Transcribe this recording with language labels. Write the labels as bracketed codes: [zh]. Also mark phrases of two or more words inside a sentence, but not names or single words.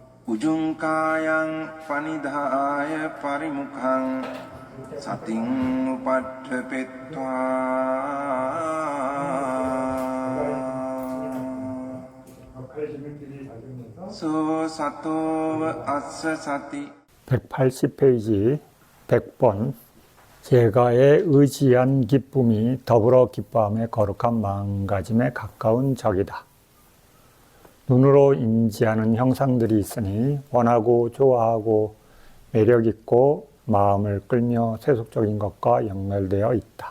[pi] උජුංකායං පනිදාය පරිමුඛං සතින් උපට්ඨපෙත්වා 소 සතෝව අස්ස සති [ko] 180페이지 100번 제가의 의지한 기쁨이 더불어 기뻐함의 거룩한 마음가짐에 가까운 적이다. 눈으로 인지하는 형상들이 있으니 원하고 좋아하고 매력있고 마음을 끌며 세속적인 것과 연결되어 있다.